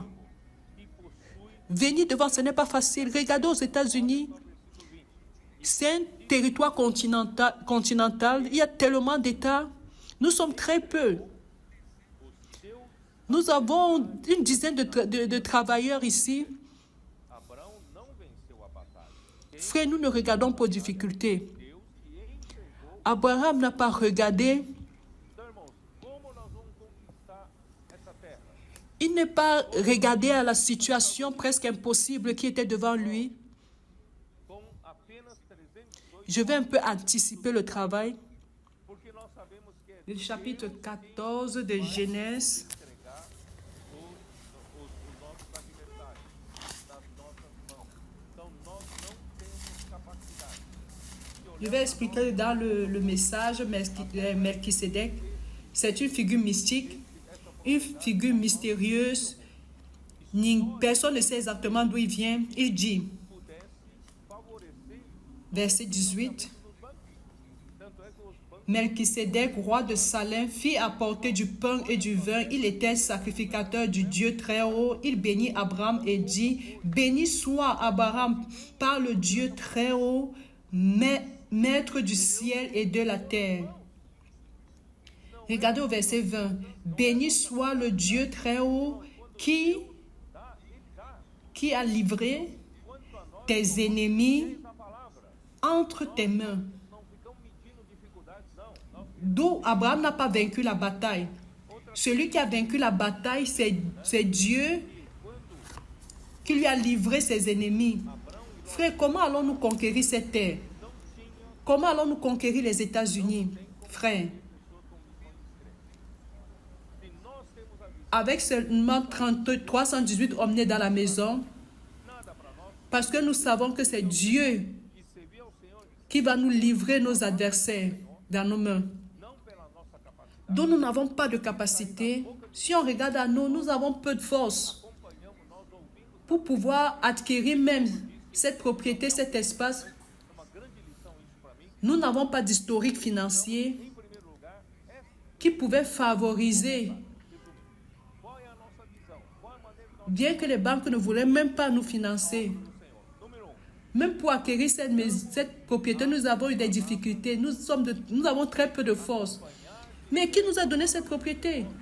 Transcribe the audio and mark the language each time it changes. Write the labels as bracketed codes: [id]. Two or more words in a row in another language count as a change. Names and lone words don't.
[fr] Venir devant, ce n'est pas facile. Regardez aux États-Unis, c'est un territoire continental. Il y a tellement d'États. Nous sommes très peu. Nous avons une dizaine de travailleurs ici. [pt] Abraão não venceu a batalha. [fr] Frère, nous ne regardons pas aux difficultés. [pt] Deus que entregou. [fr] Abraham n'a pas regardé. [pt] Então, irmãos, como nós vamos conquistar essa terra? [fr] Il n'est pas regardé à la situation presque impossible qui était devant lui. [pt] Com apenas 318, [fr] Je vais un peu anticiper le travail. [pt] porque nós sabemos que é [fr] Le chapitre 14 de Genèse. [pt] entregar os nossos adversários nas nossas mãos. Então, nós não temos capacidade. [fr] Je vais expliquer dans le message Melchisedec. C'est une figure mystique. une figure mystérieuse. Personne ne sait exactement d'où il vient. Il dit, [pt] pudesse favorecer [fr] verset 18, [pt] nos banquetes. Tanto é que os bancos [fr] Melchisédek, roi de Salem, fit apporter du pain et du vin. Il était sacrificateur du Dieu très haut. Il bénit Abraham et dit, béni soit Abraham par le Dieu très haut, maître du ciel et de la terre. Regardez au verset 20. Béni soit le Dieu très haut qui a livré tes ennemis [pt] a palavra. [fr] entre tes mains. [pt] Não ficamos medindo dificuldades, não. [fr] D'où Abraham n'a pas vaincu la bataille. Celui qui a vaincu la bataille, c'est Dieu qui lui a livré ses ennemis. Frère, comment allons-nous conquérir cette terre? Comment allons-nous conquérir les États-Unis? Frère, [pt] Se nós temos a visão, [fr] avec seulement 318 hommes dans la maison, [pt] nada para nós [fr] parce que nous savons que c'est Dieu [pt] e servir ao Senhor [fr] qui va nous livrer nos adversaires dans nos mains. [pt] não pela nossa capacidade. [fr] Donc nous n'avons pas de capacité. Si on regarde à nous, nous avons peu de force [pt] Acompanhamos nós ouvindo [fr] pour pouvoir acquérir même cette propriété, cet espace. [pt] uma grande lição isso para mim. [fr] Nous n'avons pas d'historique financier [pt] Em primeiro lugar, [fr] qui pouvait favoriser, [pt] qual é a nossa visão? Qual é a maneira que nós [fr] bien que les banques ne voulaient même pas nous financer. [pt] do Senhor? Número 1, [fr] Même pour acquérir cette propriété, nous avons eu des difficultés. Nous avons très peu de force. Mais qui nous a donné cette propriété?